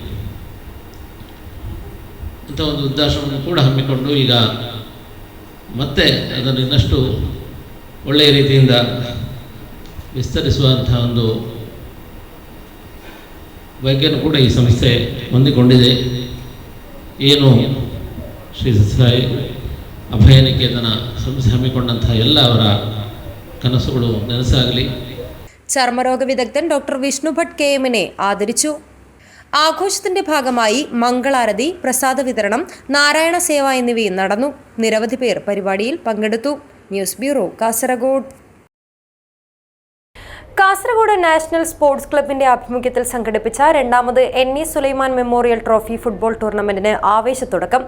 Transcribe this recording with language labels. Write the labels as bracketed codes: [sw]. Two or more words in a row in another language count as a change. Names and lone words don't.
[kn] ಅಂಥ ಒಂದು ವೃದ್ಧಾಶ್ರಮವನ್ನು ಕೂಡ ಹಮ್ಮಿಕೊಂಡು ಈಗ ಮತ್ತೆ ಅದನ್ನು ಇನ್ನಷ್ಟು ಒಳ್ಳೆಯ ರೀತಿಯಿಂದ ವಿಸ್ತರಿಸುವಂಥ ಒಂದು ಬಗ್ಗೆಯೂ ಕೂಡ ಈ ಸಂಸ್ಥೆ ಹೊಂದಿಕೊಂಡಿದೆ. ಏನು ಶ್ರೀ ಸತ್ಯಸಾಯಿ ಅಭಯನಿಕೇತನ ಸಂಸ್ಥೆ ಹಮ್ಮಿಕೊಂಡಂಥ ಎಲ್ಲ ಅವರ ಕನಸುಗಳು ನನಸಾಗಲಿ. [ml] ചർമ്മരോഗ വിദഗ്ധൻ ഡോക്ടർ വിഷ്ണു ഭട്ട് KM-നെ ആദരിച്ചു. ആഘോഷത്തിന്റെ ഭാഗമായി മംഗളാരതി, പ്രസാദ വിതരണം, നാരായണ സേവ എന്നിവയും നടന്നു. നിരവധി പേർ പരിപാടിയിൽ പങ്കെടുത്തു. [en] news bureau, [ml] കാസർഗോഡ്. കാസർഗോഡ് നാഷണൽ സ്പോർട്സ് ക്ലബിന്റെ ആഭിമുഖ്യത്തിൽ സംഘടിപ്പിച്ച രണ്ടാമത് NE സുലൈമാൻ മെമ്മോറിയൽ ട്രോഫി ഫുട്ബോൾ ടൂർണമെന്റിന് ആവേശത്തുടക്കം.